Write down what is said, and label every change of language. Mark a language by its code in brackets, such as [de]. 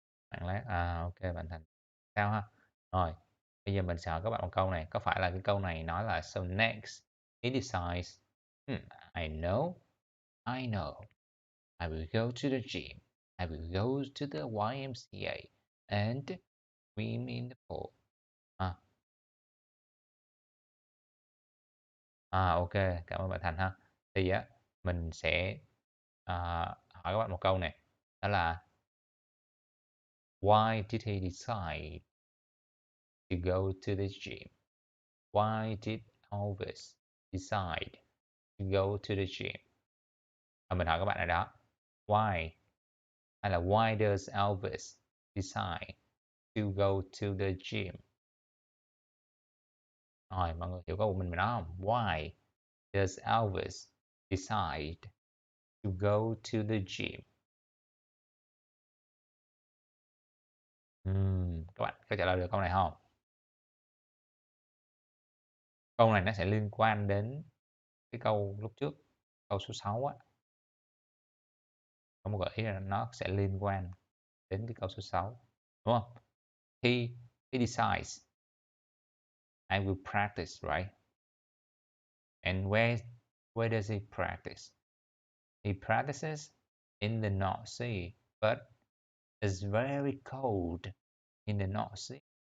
[vi] Bạn lát. Ok bạn Thành. Sao ha? Rồi. Bây giờ mình sẽ hỏi các bạn một câu này. Có phải là cái câu này nói là [en] so next he decides, I know, I know. I will go to the gym. I will go to the YMCA and swim in the pool. [vi] Ok, cảm ơn bạn Thành ha. Thì mình sẽ hỏi các bạn một câu này. Đó là [en] why did he decide to go to the gym? Why did Elvis decide to go to the gym? [vi] Mình hỏi các bạn ở đó. [en] Why? [vi] Hay là [en] why does Elvis decide to go to the gym? [vi] Rồi, mọi người hiểu câu của mình mà nói không? [en] Why does Elvis decide to go to the gym? [vi] Các bạn có trả lời được câu này không? Câu này nó sẽ liên quan đến cái câu lúc trước, câu số 6 á. Có một gợi ý là nó sẽ liên quan đến cái câu số 6, đúng không? [en] He decides I will practice, right? And where does he practice? He practices in the North Sea, but it's very cold in the North Sea.